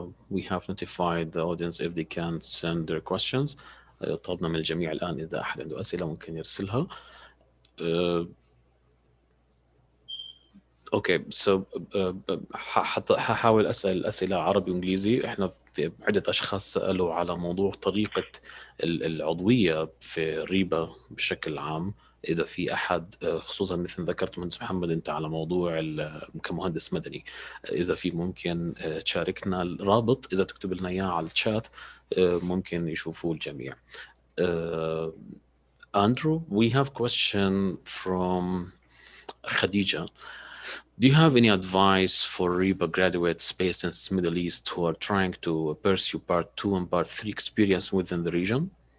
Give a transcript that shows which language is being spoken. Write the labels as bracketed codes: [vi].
[en] We have notified the audience if they can send their questions. [ar] طلبنا من الجميع الآن إذا أحد عنده أسئلة ممكن يرسلها. اوكي سو هحاول اسال اسئله عربي وانجليزي. احنا في عده اشخاص سالوا على موضوع طريقه العضويه في ريبا بشكل عام. اذا في احد خصوصا مثل ذكرت مهندس محمد انت على موضوع كمهندس مدني، اذا في ممكن تشاركنا الرابط، اذا تكتب لنا اياه على الشات ممكن يشوفوه الجميع. [en] Andrew, we have question from Khadija. Do you have any advice for RIBA graduates based in the Middle East who are trying to pursue Part 2 and Part 3 experience within the region?